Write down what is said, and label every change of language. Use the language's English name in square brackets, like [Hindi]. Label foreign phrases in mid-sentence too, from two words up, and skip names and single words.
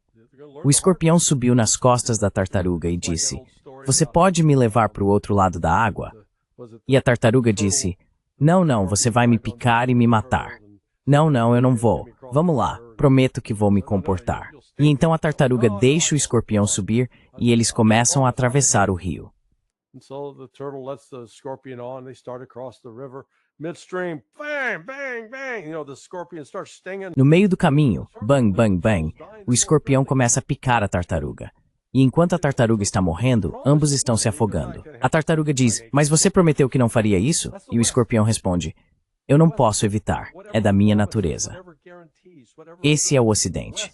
[Portuguese] O escorpião subiu nas costas da tartaruga e disse: "Você pode me levar para o outro lado da água?" E a tartaruga disse: "Não, não, você vai me picar e me matar." "Não, não, eu não vou. Vamos lá, prometo que vou me comportar." E então a tartaruga deixa o escorpião subir e eles começam a atravessar o rio. [English] Midstream, bang, bang, bang. The scorpion starts stinging. [Portuguese] No meio do caminho, bang, bang, bang, o escorpião começa a picar a tartaruga. E enquanto a tartaruga está morrendo, ambos estão se afogando. A tartaruga diz: "Mas você prometeu que não faria isso?" E o escorpião responde: "Eu não posso evitar, é da minha natureza." Esse é o Ocidente.